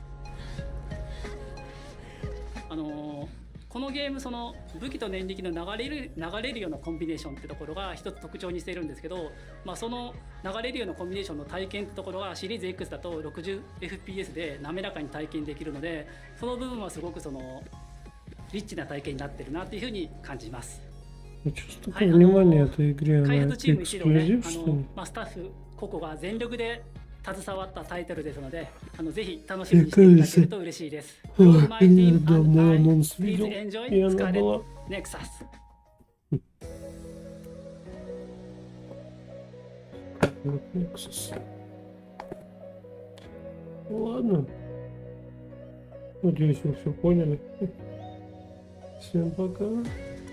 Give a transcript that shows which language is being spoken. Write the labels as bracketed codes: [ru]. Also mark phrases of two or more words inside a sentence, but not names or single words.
[ja] このゲーム、その武器と念力の流れるようなコンビネーションってところが一つ特徴にしているんですけど、その流れるようなコンビネーションの体験ってところがシリーズ X だと 60fps で滑らかに体験できるので、その部分はすごくそのリッチな体験になってるなっていうふうに感じます。 [ru] Чувство такое внимание этой игре, [ja] 開 [ru] она [ja] 発チーム一同ね、 [ru] эксклюзив, что ли? [ja] スタッフ個々が全力で携わったタイトルですので、ぜひ楽しみにしていただけると嬉しいです。 [ru] Ой, [en] My [ru] я [en] team [ru] давно [en] and I, [ru] анонс [en] please [ru] видел, [en] enjoy [ru] и она [en] Scarlet [ru] была... [en] Nexus. Nexus. [ru] Ладно. Надеюсь, вы все поняли. Всем пока.